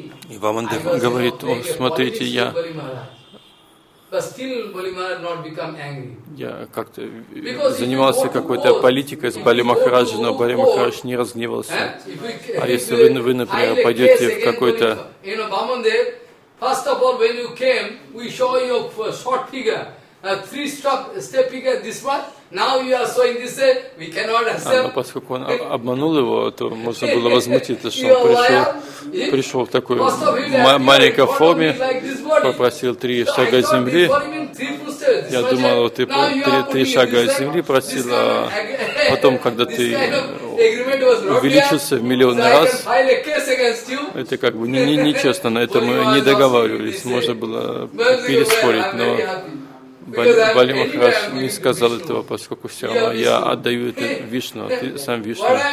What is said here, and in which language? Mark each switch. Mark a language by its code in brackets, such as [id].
[ru] И Ваманде говорит, он, смотрите, я... [en] But still, Bali Maharaj not become angry. [ru] Я как-то занимался какой-то политикой с Бали Махараджи, но Бали Махарадж не разгневался. А если вы например, пойдете в какой-то... [en] You know, Bamandev, first of all, when you came, we show you a short figure, a three-step figure, this one. Now you are showing this way, we cannot accept. [ru] А, но поскольку он обманул его, то можно было возмутиться, что он пришел. Пришел в такой маленькой форме, попросил три шага земли. Я думал, ты три шага земли просил, а потом, когда ты увеличился в миллионы раз, это как бы нечестно, на этом мы не договаривались, можно было переспорить, но Бали Махарадж не сказал этого, поскольку все равно я отдаю это Вишну, ты сам Вишну.